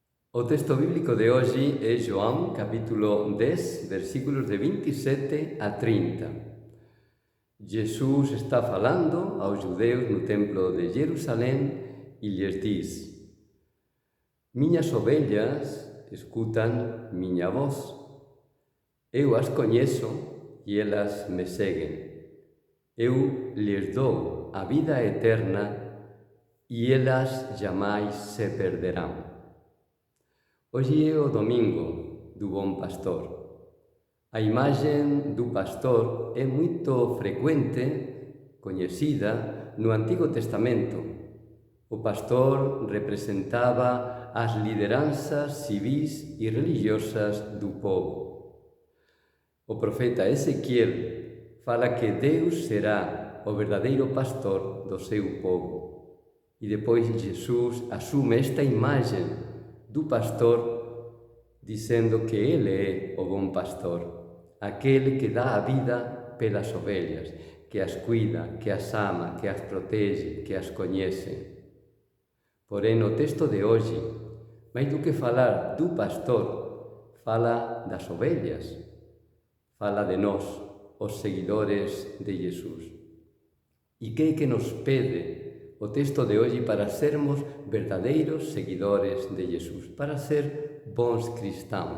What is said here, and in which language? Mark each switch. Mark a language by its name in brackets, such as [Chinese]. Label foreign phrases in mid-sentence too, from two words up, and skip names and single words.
[Galician] O texto bíblico de hoxe é João, capítulo 10, versículos de 27 a 30. Jesús está falando aos judeus no templo de Jerusalén e lles diz: Miñas ovellas escutan miña voz. Eu as coñezo e elas me seguen. Eu lles dou a vida eterna e elas jamais se perderán. Hoxe é o domingo do Bon Pastor. A imaxe do pastor é moito frecuente, coñecida no Antigo Testamento. O pastor representaba as lideranzas civís e religiosas do povo. O profeta Ezequiel fala que Deus será o verdadeiro pastor do seu povo. E depois Jesus asume esta imaxe do pastor dizendo que ele é o bom pastor, aquele que dá a vida pelas ovelhas, que as cuida, que as ama, que as protege, que as coñece. Porén, no texto de hoxe, máis do que falar do pastor, fala das ovelhas, fala de nós, os seguidores de Jesus. E que é que nos pede o texto de hoxe para sermos verdadeiros seguidores de Jesus, para ser bons cristãos?